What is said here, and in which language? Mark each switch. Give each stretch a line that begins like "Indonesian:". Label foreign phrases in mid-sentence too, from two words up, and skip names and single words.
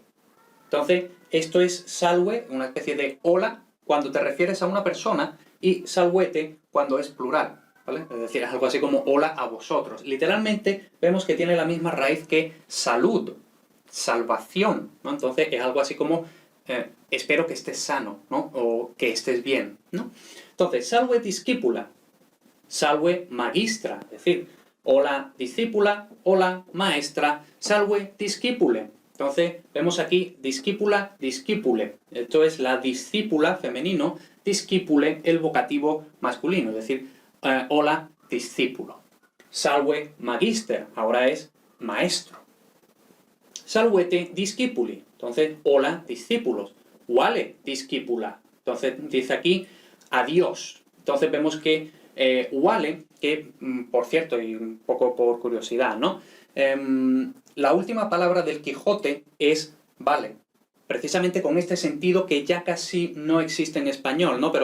Spanish: Entonces, esto es salve, una especie de hola, cuando te refieres a una persona, y salvete cuando es plural, ¿vale? Es decir, es algo así como hola a vosotros. Literalmente vemos que tiene la misma raíz que salud, salvación, ¿no? Entonces es algo así como espero que estés sano, ¿no? O que estés bien, ¿no? Entonces,
Latin: salve discípula, salve magistra,
Spanish: es decir, hola discípula, hola maestra,
Latin: salve discípule.
Spanish: Entonces, vemos aquí discípula, discípule. Esto es la discípula femenino, discípule el vocativo masculino, es decir, hola discípulo.
Latin: Salve magister,
Spanish: ahora es maestro.
Latin: Salvete discípuli,
Spanish: entonces, hola discípulos.
Latin: Vale discípula,
Spanish: entonces dice aquí adiós. Entonces vemos que vale, que por cierto, y un poco por curiosidad, ¿no? La última palabra del Quijote es vale, precisamente con este sentido que ya casi no existe en español, ¿no?